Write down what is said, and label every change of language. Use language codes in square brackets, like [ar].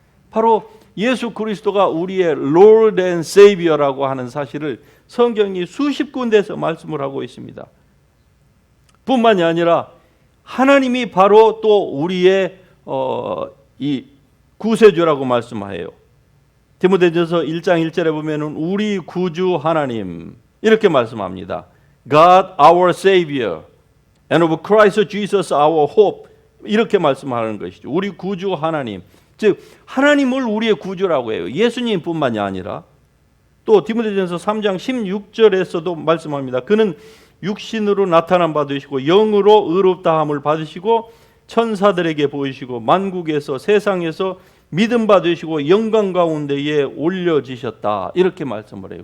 [ko] 바로 예수 그리스도가 우리의 [en] Lord and Savior [ko] 라고 하는 사실을 성경이 수십 군데에서 말씀을 하고 있습니다. 뿐만이 아니라 하나님이 바로 또 우리의 이 구세주라고 말씀해요. 디모데전서 1장 1절에 보면은 우리 구주 하나님 이렇게 말씀합니다. [en] God our Savior and of Christ Jesus our hope. [ko] 이렇게 말씀하는 것이죠. 우리 구주 하나님, 즉 하나님을 우리의 구주라고 해요. 예수님뿐만이 아니라 또 디모데전서 3장 16절에서도 말씀합니다. 그는 육신으로 나타난 바 되시고 영으로 의롭다함을 받으시고 천사들에게 보이시고 만국에서 세상에서 믿음 받으시고 영광 가운데에 올려지셨다. 이렇게 말씀을 해요.